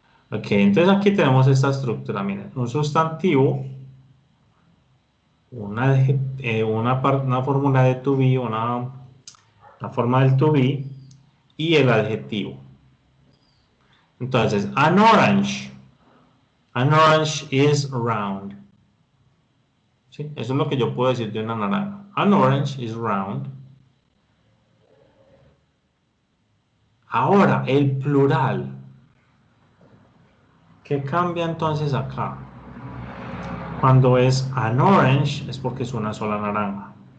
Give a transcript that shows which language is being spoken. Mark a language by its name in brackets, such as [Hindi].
[Spanish] Ok, entonces aquí tenemos esta estructura. Miren, un sustantivo, una fórmula de to be, una forma del to be y el adjetivo. Entonces, [English] an orange is round. [Spanish] ¿Sí? Eso es lo que yo puedo decir de una naranja. [English] An orange is round. [Spanish] Ahora, el plural. ¿Qué cambia entonces acá? Cuando es [English] an orange [Spanish] es porque es una sola naranja.